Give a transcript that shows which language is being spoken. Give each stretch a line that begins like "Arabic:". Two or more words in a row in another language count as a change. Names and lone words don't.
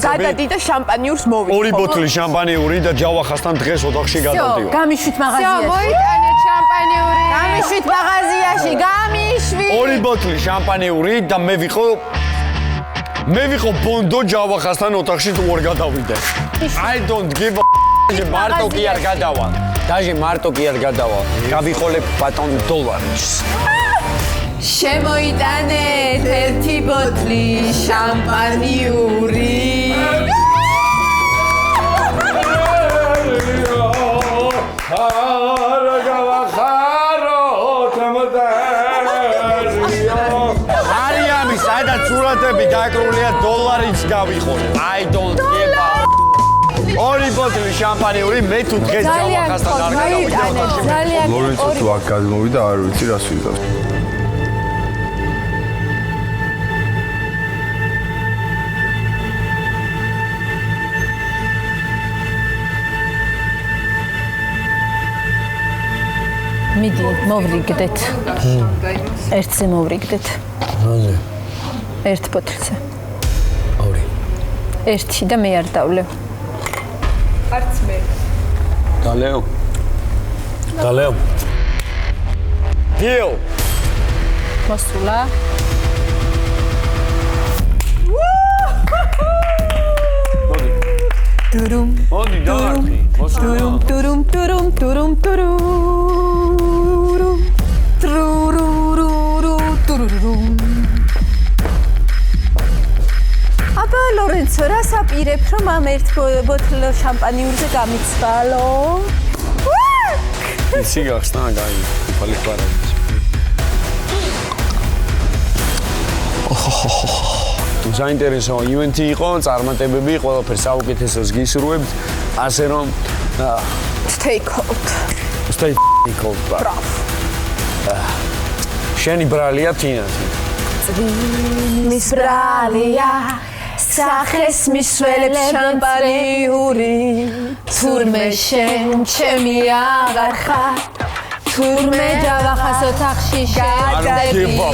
Georgian: გადადი და შამპანიურს მოვიდე. ორი ბოთლი შამპანიური და ჯავახასთან დღეს ოთახში გადავდივარ. გამიშვით მაღაზიაში. მოიტანე შამპანიური. გამიშვით მაღაზიაში, გამიშვით. ორი ბოთლი შამპანიური და მე ვიყო ბონდო ჯავახასთან ოთახში თუ ვერ გადავიდე.
English: I don't give a
Georgian: მარტო კი არ გადავალ. დაჟე მარტო კი არ გადავალ. გავიყოლებ ბატონ დოლარის. შემოიტანეთ ერთი ბოთლი შამპანიური. არიამი სადაც სურათები დაკრულია დოლარიც გავიყოლე.
English: I don't give a
Georgian: ორი ბოთლი შამპანიური მე თუ დღეს ჯავახასთან არ გადავიდე ოთახში. ლორენცო თუ აქ გადმოვიდა არ ვიცი რას ვიღავს. მიდი მოვრიგდეთ. ერთზე მოვრიგდეთ. რაზე? ერთ ბოთლზე. ორი. ერთი და მე არ დავლევ. არც მე. Daleo. Daleo. Deal. მოსულა. Turum. Მოდი დაარქი. Turum turum turum turum turum. Trurururu tururum. აბა ლორენცო, რას აპირებ, რომ ამ ერთ ბოთლ შამპანიურზე გამიცვალო? იცი გახსნა, გაი, ფალი ყვარადი. თუ საინტერესო ივენთი იყო, წარმატებები, ყველაფერს საუკეთესოს გისურვებთ, ასე რომ
English: Stay cold. Stay cold.
Georgian: შენი ბრალია თინათი. მის ბრალია სახეს მისველებს შამპანიური თურმე შენ ჩემი აღარ ხარ თურმე დავახას ოთახში შედები